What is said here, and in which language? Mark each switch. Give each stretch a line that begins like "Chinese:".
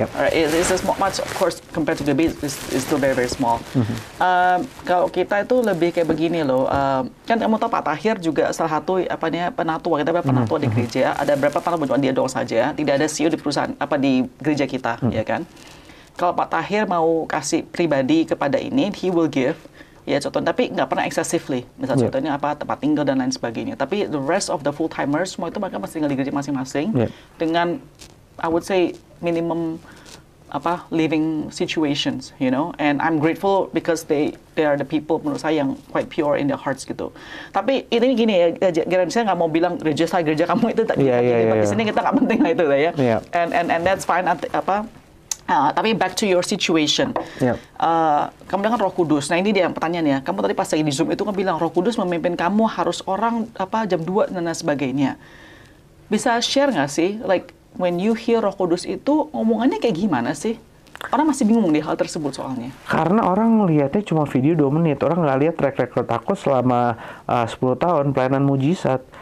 English: Alright, it's much, of course, compared to the base, it's still very, very small.
Indonesian: Kalau kita itu lebih kayak begini loh, kan kamu tahu Pak Tahir juga salah satu penatua, kita penatua di gereja, ada berapa penatua, dia doang saja, tidak ada CEO di perusahaan, di gereja kita, ya kan? Kalau Pak Tahir mau kasih pribadi kepada ini,
English: he will give,
Indonesian: ya contohnya, tapi nggak pernah
English: excessively.
Indonesian: Misal contohnya tempat tinggal dan lain sebagainya. Tapi
English: the rest of the full timers
Indonesian: semua itu mereka masih tinggal di gereja masing-masing dengan
English: I would say minimum living situations, you know. And I'm grateful because they are the people
Indonesian: menurut saya yang
English: quite pure in their hearts
Indonesian: gitu. Tapi ini gini ya, saya nggak mau bilang gereja kamu itu di sini kita nggak penting lah itu lah ya.
English: And that's fine.
Indonesian: Tapi
English: back to your situation.
Indonesian: Kamu bilang Roh Kudus. Nah ini dia yang pertanyaannya. Kamu tadi pas lagi di Zoom itu kan bilang Roh Kudus memimpin kamu harus orang jam 2 dan lain sebagainya. Bisa share nggak sih?
English: Like when you hear
Indonesian: Roh Kudus itu omongannya kayak gimana sih? Orang masih bingung di hal tersebut soalnya. Karena orang lihatnya cuma video 2 menit. Orang nggak lihat track record aku selama 10 tahun pelayanan mujizat.